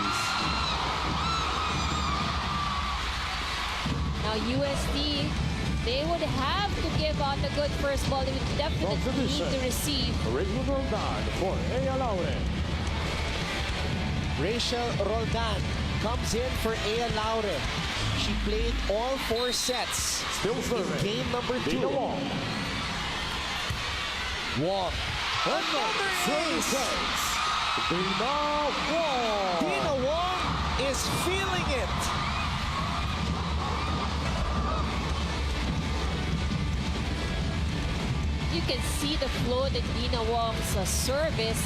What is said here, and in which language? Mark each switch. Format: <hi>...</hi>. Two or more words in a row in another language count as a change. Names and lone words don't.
<en>Now USD, they would have to give out a good first ball. They would definitely need to receive. Original Roldan for Ea Laure. Rachel Roldan comes in for Ea Laure. She played all 4 sets Still in serving. game number 2. Dina Wong. Wong. Another ace. Dina Wong. Dina Wong is feeling it. You can see the flow that Dina Wong's service.</en>